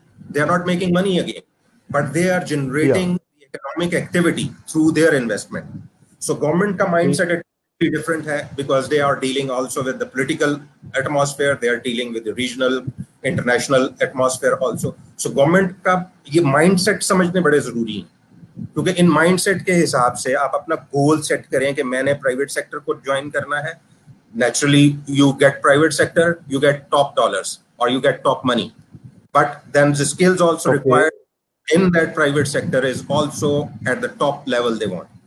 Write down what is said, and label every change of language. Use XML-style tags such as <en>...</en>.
<en>They are not making money again, but they are generating the economic activity through their investment. So government</en> <hi>का</hi> <en>mindset is different</en> <hi>है,</hi> <en>because they are dealing also with the political atmosphere. They are dealing with the regional, international atmosphere also.</en> <hi>So government का ये mindset समझने बड़े जरूरी हैं, क्योंकि इन mindset के हिसाब से आप अपना goal set करें कि मैंने private sector को join करना है.</hi> <en>Naturally, you get private sector, you get top dollars or you get top money. But then the skills also required in that private sector is also at the top level they want.</en>